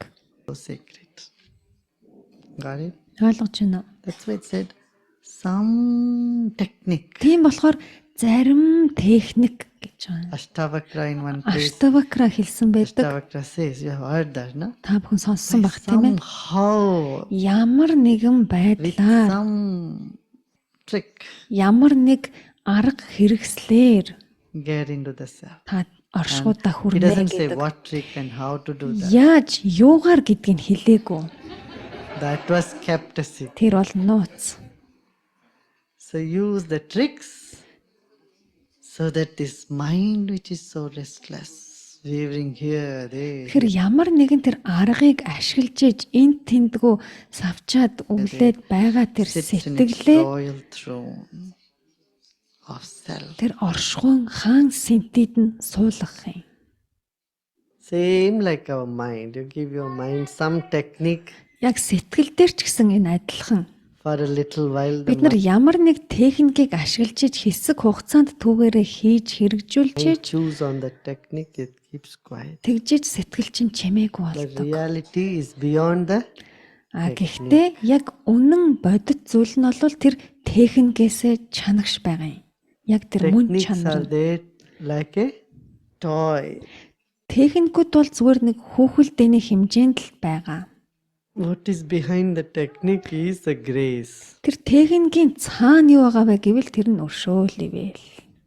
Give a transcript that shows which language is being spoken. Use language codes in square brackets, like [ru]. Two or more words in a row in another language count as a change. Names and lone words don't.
[en] So sacred. Got it? [mn] Ойлгож байна уу? [en] That's why it said some technique. [mn] Тийм болохоор зарим техник гэж байна. [en] Ashtavakra in one place. [mn] Аштавакра хэлсэн байдаг. [en] Ashtavakra says, you have heard that, no? [mn] Та бүхэн сонссон баг тийм ээ. [en] Somehow, [mn] Ямар нэгэн [en] with [mn] байдлаар, [en] some trick, [mn] ямар нэг арга хэрэгслээр [en] get into the self. [mn] та оршуудаа [en] He [mn] хүрнэ [en] doesn't say [mn] гэдэг. [en] what trick and how to do that. [mn] Яаж юугаар гэдгийг хэлээгүй. [en] That was kept a secret. [mn] Тэр бол нууц. [en] So use the tricks so that this mind which is so restless, wavering here, there. [mn] Тэгэхээр ямар нэгэн тэр аргыг ашиглаж иж энд тэндгүү савчаад өглөөд байгаа тэр [en] Sits in its [mn] сэтгэлээ [en] royal throne of self. [mn] тэр оршихуйн хаан сэнтид нь суулгах юм. [en] Same like our mind. You give your mind some technique [mn] Яг сэтгэл дээр ч гэсэн энэ адилхан. [en] for a little while. The [mn] Бид нар ямар нэг техникийг ашиглаж иж хэсэг хугацаанд түүгээрээ хийж хэрэгжүүлж [en] mind [mn] иж [en] chews on that technique, it keeps quiet. [mn] тэгжиж сэтгэл чинь чимээгүй [en] But [mn] болдог. [en] reality is beyond the [mn] Гэхдээ яг үнэн бодит зүйл нь бол тэр техникээсээ чанагш байгаа юм. Яг тэр мөн [en] techniques [mn] чанар. [en] are there like a toy. [mn] Техникүүд бол зүгээр нэг хүүхэлдэйний хэмжээнд л байгаа. [en] What is behind the technique is the grace. [mn] Тэр техникийн цаана юу байгаа вэ гэвэл тэр нь өршөөл ивэл.